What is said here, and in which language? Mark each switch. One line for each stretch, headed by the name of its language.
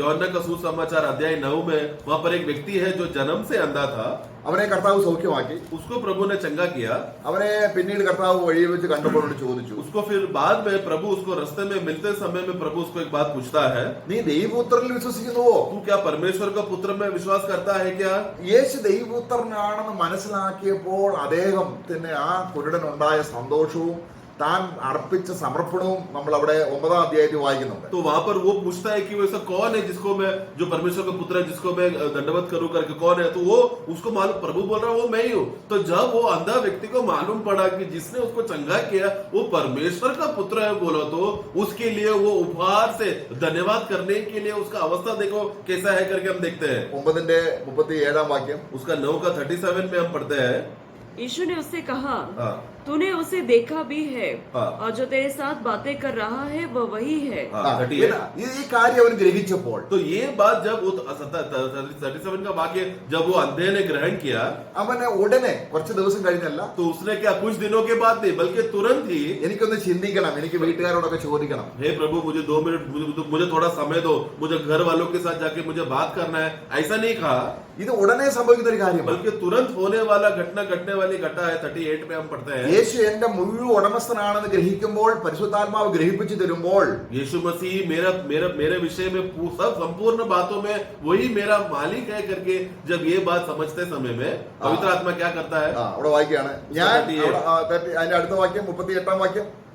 Hindi: യോഹന്നാൻ का सुसमाचार अध्याय 9 में वहां पर एक व्यक्ति है जो जन्म से अंधा था,
Malayalam: അവനെ കർത്താവ് സൗഖ്യമാക്കി.
Hindi: उसको प्रभु ने चंगा किया।
Malayalam: അവനെ പിന്നീട് കർത്താവ് വഴിയിൽ വെച്ച് കണ്ടപ്പോൾ ചോദിച്ചു,
Hindi: उसको फिर बाद में प्रभु उसको रास्ते में मिलते समय में प्रभु उसको एक बात पूछता है,
Malayalam: നീ ദൈവപുത്രനിൽ വിശ്വസിക്കുന്നുവോ?
Hindi: तू क्या परमेश्वर का पुत्र में विश्वास करता है क्या?
Malayalam: യേശു ദൈവപുത്രനാണെന്ന് മനസ്സിലാക്കിയപ്പോൾ അദ്ദേഹത്തിന് ആ കുരുടനുണ്ടായ സന്തോഷവും താൻ അർപ്പിച്ച സമർപ്പണവും നമ്മൾ അവിടെ 9-ാം അധ്യായത്തിൽ വായിക്കുന്നുണ്ട്.
Hindi: तो वहां पर वो पूछता है कि वो ऐसा कौन है जिसको मैं, जो परमेश्वर का पुत्र है जिसको मैं दंडवत करूं करके कौन है? तो वो उसको मालूम, प्रभु बोल रहा है वो मैं ही हूं। तो जब वो अंधा व्यक्ति को मालूम पड़ा कि जिसने उसको चंगा किया वो परमेश्वर का पुत्र है बोला, तो उसके लिए वो उपहार से धन्यवाद करने के लिए उसका अवस्था देखो कैसा है करके हम देखते हैं।
Malayalam: 9-ന്റെ 37-ാം വാക്യം,
Hindi: उसका 9 का 37 में हम पढ़ते हैं, यीशु ने उससे कहा, हाँ, तूने उसे देखा भी है, हाँ। और जो तेरे साथ बातें कर रहा है वह वही है। हाँ, ആ, 38।
Malayalam: പിന്നെ ഈ കാര്യം അവൻ ഗ്രഹിച്ചപ്പോൾ
Hindi: तो ये बात जब वो 37 का वाक्य जब वो अंधे ने ग्रहण किया,
Malayalam: അവന് ഉടനെ കുറച്ച് ദിവസം കഴിഞ്ഞല്ല,
Hindi: तो उसने क्या कुछ दिनों के बाद नहीं बल्कि तुरंत ही,
Malayalam: എനിക്കൊന്ന് ചിന്തിക്കണം, എനിക്ക് വീട്ടുകാരോടൊക്കെ ചോദിക്കണം,
Hindi: हे प्रभु मुझे 2 मिनट, मुझे थोड़ा समय दो, मुझे घर वालों के साथ जाके मुझे बात करना है, ऐसा नहीं कहा,
Malayalam: ഇത് ഉടനെ സംഭവിക്കുന്ന ഒരു കാര്യമാണ്.
Hindi: बल्कि तुरंत होने वाला घटने वाली घटना है। 38 में हम पढ़ते हैं,
Malayalam: യേശു എന്റെ മുഴുവൻ ഉടമസ്ഥനാണെന്ന് ഗ്രഹിക്കുമ്പോൾ, പരിശുദ്ധാത്മാവ് ഗ്രഹിപ്പിച്ചു തരുമ്പോൾ,
Hindi: यीशु मसीह मेरे विषय में सब संपूर्ण बातों में वही मेरा मालिक है करके जब ये बात समझते समय में पवित्र आत्मा क्या करता है?
Malayalam: അവിടെ വായിക്കുകയാണ് ഞാൻ അതിന്റെ അടുത്ത വാക്യം 38-ാം വാക്യം,